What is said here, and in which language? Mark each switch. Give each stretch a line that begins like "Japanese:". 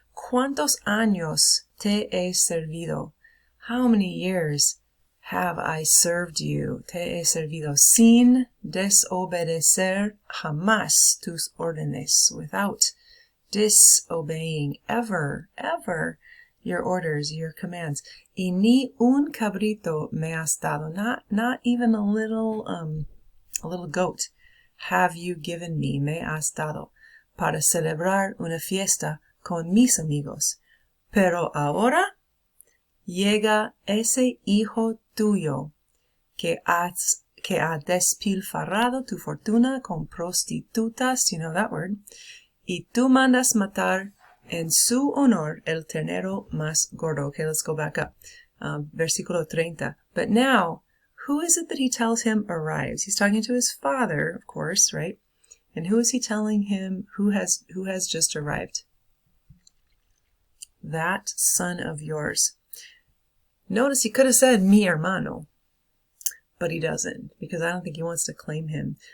Spanish: ¿Cuántos años te he servido?
English: How many years have I served you?
Spanish: Te he servido sin desobedecer jamás tus órdenes,
English: without disobeying ever your orders, your commands.
Spanish: Y ni un cabrito me has dado,
English: not even a little goat have you given me,
Spanish: me has dado, para celebrar una fiesta con mis amigos. Pero ahora llega ese hijo tuyo que ha despilfarrado tu fortuna con prostitutas,
English: you know that word,
Spanish: y tú mandas matar en su honor el ternero más gordo.
English: Okay, let's go back up.
Spanish: Versículo 30.
English: But now, who is it that he tells him arrives? He's talking to his father, of course, right? And who is he telling him who has just arrived? That son of yours. Notice he could have said
Spanish: mi hermano,
English: but he doesn't, because I don't think he wants to claim him.